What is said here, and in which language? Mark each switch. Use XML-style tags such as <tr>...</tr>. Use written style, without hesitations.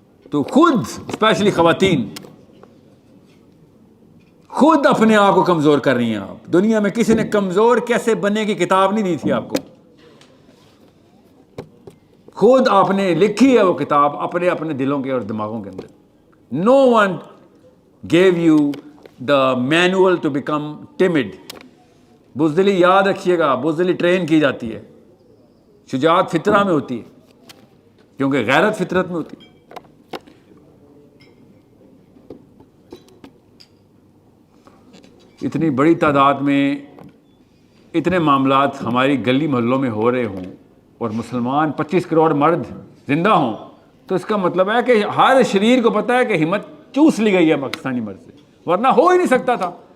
<ur>تو خود اسپیشلی خواتین خود اپنے آپ کو کمزور کر رہی ہیں. آپ دنیا میں کسی نے کمزور کیسے بننے کی کتاب نہیں دی تھی آپ کو, خود آپ نے لکھی ہے وہ کتاب اپنے اپنے دلوں کے اور دماغوں کے اندر.</ur> <en>No one give you the manual to become tamed.</en> <ur>بزدلی یاد رکھیے گا, بزدلی ٹرین کی جاتی ہے, شجاعت فطرہ میں ہوتی ہے کیونکہ غیرت فطرت میں ہوتی ہے. اتنی بڑی تعداد میں اتنے معاملات ہماری گلی محلوں میں ہو رہے ہوں اور مسلمان 25 کروڑ مرد زندہ ہوں تو اس کا مطلب ہے کہ ہر شریر کو پتہ ہے کہ ہمت چوس لی گئی ہے پاکستانی مرد سے, ورنہ ہو ہی نہیں سکتا تھا.</ur>